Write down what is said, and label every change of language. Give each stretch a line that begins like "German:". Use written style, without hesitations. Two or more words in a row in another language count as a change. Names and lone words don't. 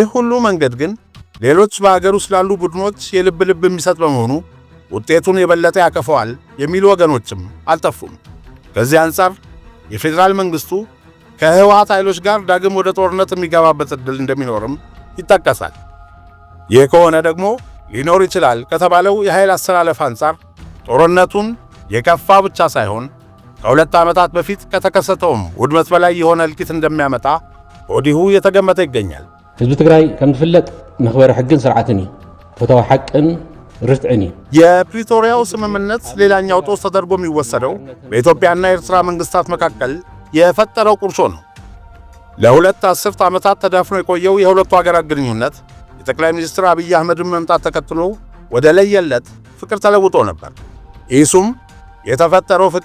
Amharic: ሁሉ መንገድ ግን ሌሎች በአገር ውስጥ ላሉ ቡድኖች የልብ ልብ የሚሰጥ በመሆኑ ውጤቱን የበለጠ ያከፈዋል የሚሉ ወገኖችም አልጠፉም። ከዚህ አንጻር የፌዴራል መንግሥቱ ከህወሓት ኃይሎች ጋር ዳግም ወደ ጦርነት የሚገባበት ዕድል እንደሚኖርም ይጠቀሳል። ይህ ከሆነ ደግሞ ሊኖር ይችላል ከተባለው የኃይል አስተላለፍ አንጻር ጦርነቱን የከፋ ብቻ ሳይሆን ከ2 ዓመታት በፊት ከተከሰተውም ውድመት በላይ የሆነ እልቂት እንደሚያመጣ ወዲሁ የተገመተ ይገኛል።
Tigrinya: ህዝቢ ትግራይ ከም ዝፍለጥ መኽበሪ ሕግን ስርዓትን እዩ፣ ፍትሐዊ ሓቅን ርትዕን እዩ።
Amharic: የፕሪቶሪያው ስምምነት ሌላኛው ጦስ ተደርጎ የሚወሰደው በኢትዮጵያና ኤርትራ መንግስታት መካከል የፈጠረው ቁርሾ ነው። ለሁለት አስርት ዓመታት ተዳፍኖ የቆየው የሁለቱ ሀገራት ግንኙነት የጠቅላይ ሚኒስትር አብይ አህመድን መምጣት ተከትሎ ወደ ለየለት ፍቅር ተለውጦ ነበር። ኢሱም የተፈጠረው ፍቅር